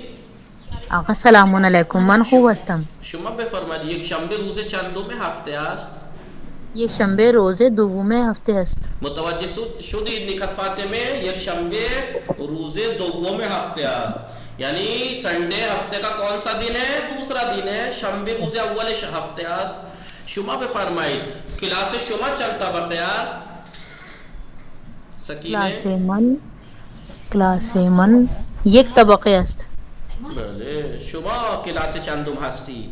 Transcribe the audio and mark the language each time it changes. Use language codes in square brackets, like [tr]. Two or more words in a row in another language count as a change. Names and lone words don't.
[fa] آقا سلام علیکم. من خوب هستم. شما بفرمایید یک شنبه روز چندم هفته است؟ یک شنبه روز دوم هفته است. متوجه شدید نکهت فاطمه؟ یک شنبه روز دوم هفته است. [ur] یعنی سنڈے ہفتے کا کون سا دن ہے؟ دوسرا دن ہے. [fa] شنبه روز اول هفته است. شما بفرمایید کلاس شما چند طبقه است؟ سکینه کلاس من یک طبقه است. بله. شما کلاس چندم هستی؟